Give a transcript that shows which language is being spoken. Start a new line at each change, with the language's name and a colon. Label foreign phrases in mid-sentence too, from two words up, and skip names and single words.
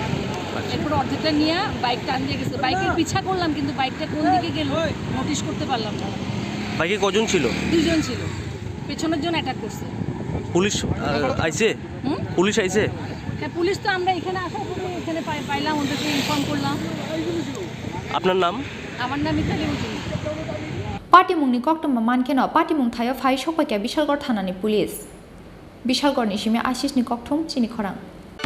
Bangla: এরপর অর্ধেকটা নিয়ে বাইক টান দিয়ে গেছে, বাইকের পিছা করলাম কিন্তু বাইকটা কোন দিকে গেল নোটিশ করতে পারলাম না। বাইকে কজন ছিল? দুজন ছিল, পেছনের জন অ্যাটাক করছে। পুলিশ আইছে? পুলিশ আইছে? হ্যাঁ পুলিশ তো আমরা এখানে আসার পরে এখানে পাইলাম, ওদেরকে ইনফর্ম করলাম। আপনার নাম? আমার নাম মিতালি মজুমদার।
Kok Borok: पार्टी मुंनि कक्टमा मानकेन पार्टी मुं थायो फाइ सकपाइके बिशालगढ़ थानानि पुलिस बिशालगढ़नि सिमे आशिषनि कक्टम चिनि खरां।